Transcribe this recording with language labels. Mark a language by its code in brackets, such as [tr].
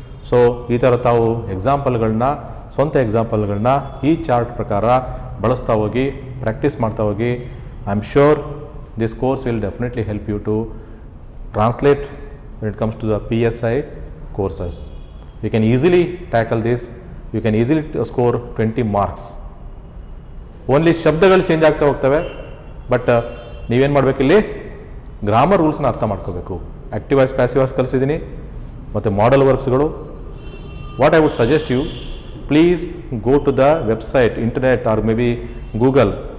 [kn] So ಈ ಥರ ತಾವು ಎಕ್ಸಾಂಪಲ್ಗಳನ್ನ, ಸ್ವಂತ ಎಕ್ಸಾಂಪಲ್ಗಳನ್ನ ಈ ಚಾರ್ಟ್ ಪ್ರಕಾರ ಬಳಸ್ತಾ ಹೋಗಿ, ಪ್ರಾಕ್ಟೀಸ್ ಮಾಡ್ತಾ ಹೋಗಿ. [en] I am sure this course will definitely help you to translate when it comes to the PSI courses. You can easily tackle this. You can easily score 20 marks. [kn] Only ಶಬ್ದಗಳು change ಆಗ್ತಾ ಹೋಗ್ತವೆ, but ನೀವೇನು ಮಾಡಬೇಕಿಲ್ಲಿ, grammar ರೂಲ್ಸ್ನ ಅರ್ಥ ಮಾಡ್ಕೋಬೇಕು. Active voice, passive voice ಕಲಿಸಿದ್ದೀನಿ, ಮತ್ತು ಮಾಡಲ್ ವರ್ಬ್ಸ್ಗಳು. [en] What I would suggest you, please go to the website, internet or maybe Google.